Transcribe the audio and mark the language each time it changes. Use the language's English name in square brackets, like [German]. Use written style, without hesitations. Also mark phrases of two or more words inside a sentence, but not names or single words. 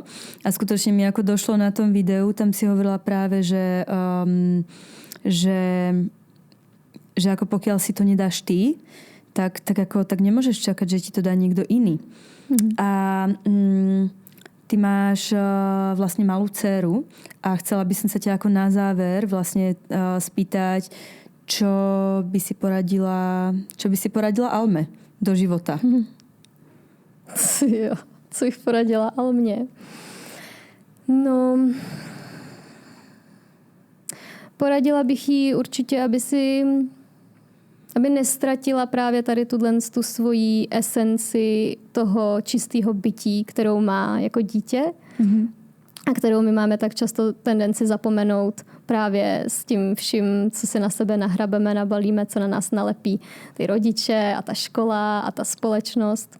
[Slovak] A skutočne mi ako došlo na tom videu, tam si hovorila práve, že ako pokiaľ si to nedáš ty, tak nemôžeš čakať, že ti to dá niekto iný. A ty máš vlastne malú dceru a chcela by som sa ťa ako na záver vlastne spýtať, čo by si poradila Alme do života. [Czech] Jo, co bych poradila Almě? No, poradila bych jí určitě, aby nestratila právě tady tu svoji esenci toho čistého bytí, kterou má jako dítě a kterou my máme tak často tendenci zapomenout právě s tím vším, co si na sebe nahrabeme, nabalíme, co na nás nalepí ty rodiče a ta škola a ta společnost.